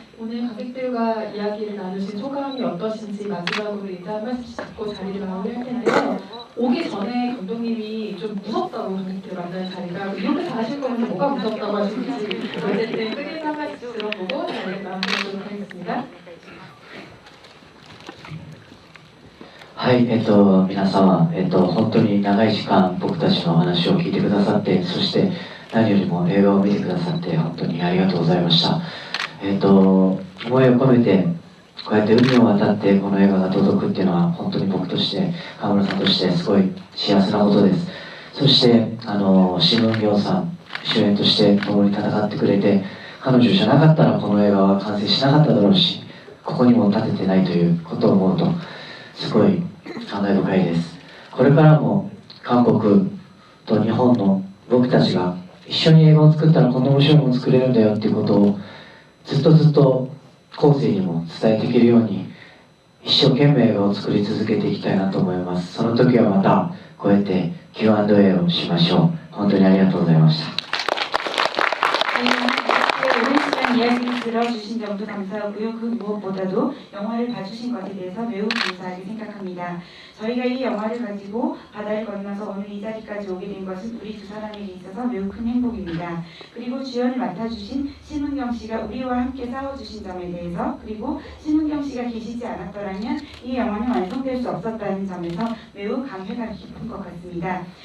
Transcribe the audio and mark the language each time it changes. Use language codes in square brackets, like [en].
[ko] 오늘 관객들과 이야기를 나누신 소감이 어떠신지 마지막으로 인사 한 말씀씩 듣고 자리를 마무리할 텐데요. 오기 전에 감독님이 좀 무섭다고 관객들 만나는 자리가 이렇게 다 하실 거면 뭐가 무섭다고 하시는지 어쨌든 끄기서 한 말씀 들어보고 자리를 마무리하도록 하겠습니다. [ja] はい、皆様、本当に長い時間僕たちの話を聞いてくださって、そして何よりも映画を見てくださって本当にありがとうございました。思いを込めてこうやって海を渡ってこの映画が届くっていうのは本当に僕として川村さんとしてすごい幸せなことです。そしてシム・ウンギョンさん主演として共に戦ってくれて、彼女じゃなかったらこの映画は完成しなかっただろうし、ここにも立ててないということを思うとすごい感慨深いです。これからも韓国と日本の僕たちが一緒に映画を作ったらこんな面白いもの作れるんだよっていうことをずっと後世にも伝えていけるように一生懸命映画を作り続けていきたいなと思います。その時はまたこうやって Q&A をしましょう。本当にありがとうございました。 [ko] 오랜 시간 이야기를 들어주신 점도 감사하고요. 그 무엇보다도 영화를 봐주신 것에 대해서 매우 감사하게 생각합니다. 저희가 이 영화를 가지고 바다를 건너서 오늘 이 자리까지 오게 된 것은 우리 두 사람에게 있어서 매우 큰 행복입니다. 그리고 주연을 맡아주신 심은경 씨가 우리와 함께 싸워주신 점에 대해서, 그리고 심은경 씨가 계시지 않았더라면 이 영화는 완성될 수 없었다는 점에서 매우 감회가 깊은 것 같습니다.